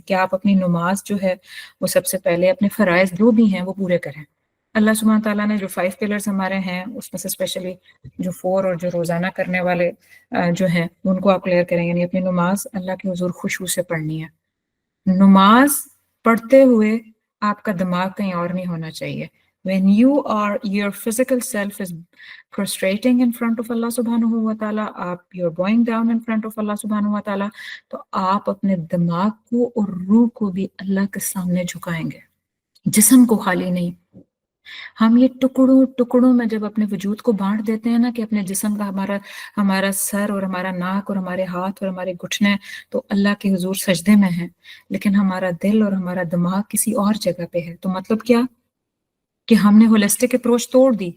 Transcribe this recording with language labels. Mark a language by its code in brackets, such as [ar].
[ur] کہ آپ اپنی نماز جو ہے وہ سب سے پہلے اپنے فرائض جو بھی ہیں وہ پورے کریں. اللہ سبحانہ تعالیٰ نے جو 5 پلرز ہمارے ہیں اس میں سے اسپیشلی جو 4 اور جو روزانہ کرنے والے جو ہیں ان کو آپ کلیئر کریں. یعنی اپنی نماز اللہ کے حضور خشوع سے پڑھنی ہے. نماز پڑھتے ہوئے آپ کا دماغ کہیں اور نہیں ہونا چاہیے. [en] when your physical self is prostrating in front of Allah subhanahu wa ta'ala, you're going down in front of Allah subhanahu wa ta'ala, [ur] تو آپ اپنے دماغ کو اور روح کو بھی اللہ کے سامنے جھکائیں گے, جسم کو خالی نہیں. ہم یہ ٹکڑوں میں جب اپنے وجود کو بانٹ دیتے ہیں نا کہ اپنے جسم کا ہمارا سر اور ہمارا ناک اور ہمارے ہاتھ اور ہمارے گھٹنے تو اللہ کے حضور سجدے میں ہیں, لیکن ہمارا دل اور ہمارا دماغ کسی اور جگہ پہ ہے. تو مطلب کیا کہ ہم نے ہولسٹک اپروچ توڑ دی.